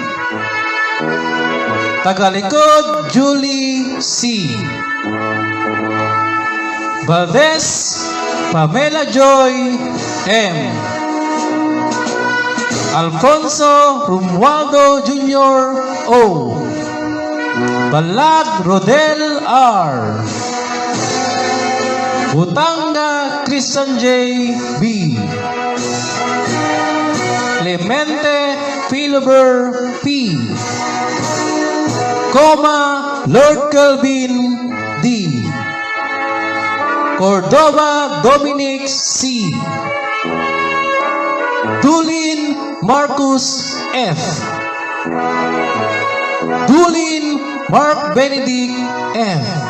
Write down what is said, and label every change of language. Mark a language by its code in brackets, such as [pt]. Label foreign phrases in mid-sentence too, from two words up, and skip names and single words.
[tl] Tagalikod Julie C. Valdez Pamela Joy M. Alfonso Romualdo Jr. O. Balad Rodel R. Butanga Christian J. B. Clemente Philibert P. Coma Lord Calvin D. Cordova Dominic C. Dulin Marcus F. Dulin Mark Benedict F.